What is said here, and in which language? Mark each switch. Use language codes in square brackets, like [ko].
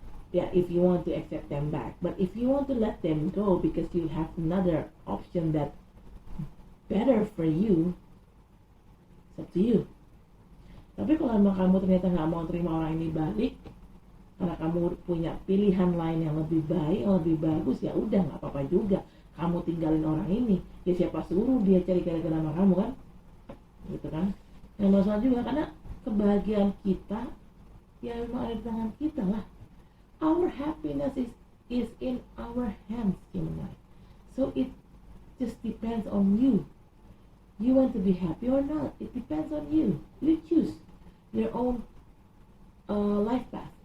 [en] Yeah, if you want to accept them back, but if you want to let them go because you have another option that better for you, it's up to you. [id] Tapi kalau emang kamu ternyata nggak mau terima orang ini balik karena kamu punya pilihan lain yang lebih baik, yang lebih bagus, ya udah nggak apa-apa juga. Kamu tinggalin orang ini, ya siapa suruh dia cari gara-gara sama kamu kan, gitu kan? Yang masalah juga karena kebahagiaan kita ya memang ada di tangan kita lah. [en] Our happiness is in our hands, Gemini. So it just depends on you. You want to be happy or not? It depends on you. You choose your own life path.